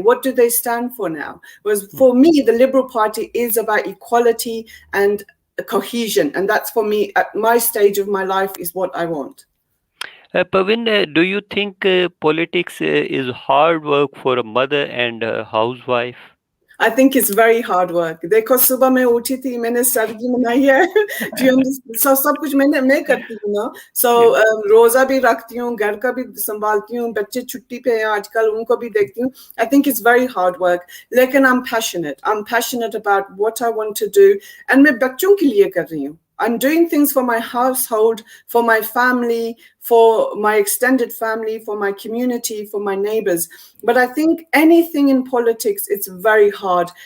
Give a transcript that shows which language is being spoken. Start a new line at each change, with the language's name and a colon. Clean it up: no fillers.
English: What do they stand for now? Whereas for me, the Liberal Party is about equality and cohesion. And that's for me, at my stage of my life, is what I want. Pavin, do you think politics is hard work for a mother and a housewife? I think it's very hard work.
Hindi: देखो सुबह मैं उठी थी, मैंने सरगी बनाई है.
English: Do you understand?
Hindi: सब कुछ मैं करती हूँ ना. So रोजा भी रखती हूँ, घर का भी संभालती हूँ, बच्चे छुट्टी पे हैं आजकल, उनको भी देखती हूँ.
English: I think it's very hard work. लेकिन I'm passionate. I'm passionate about what I want to do, and
Hindi: मैं बच्चों के लिए कर रही हूँ.
English: I'm doing things for my household, for my family, for my extended family, for my community, for my neighbors. But I think anything in politics, it's very hard.